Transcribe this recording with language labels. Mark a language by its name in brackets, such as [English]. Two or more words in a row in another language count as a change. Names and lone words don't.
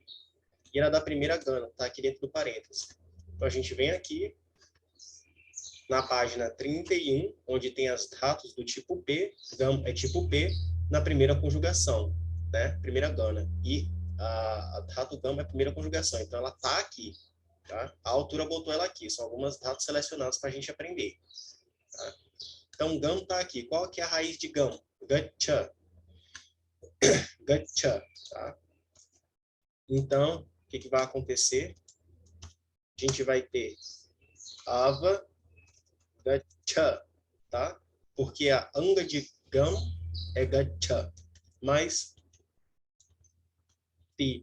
[Portuguese] E ela é da primeira gana, tá aqui dentro do parênteses. Então, a gente vem aqui na página 31, onde tem as dhatus do tipo P, gam é tipo P, na primeira conjugação, né? Primeira gana. E a dhatu gam é a primeira conjugação, então ela tá aqui, tá? A autora botou ela aqui, são algumas dhatus selecionadas para a gente aprender, tá? Então, gam tá aqui. Qual que é a raiz de gam? Gacha. Gacha, tá? Então, o que vai acontecer? A gente vai ter ava, gacha, tá? Porque a anga de gam é gacha, mais ti.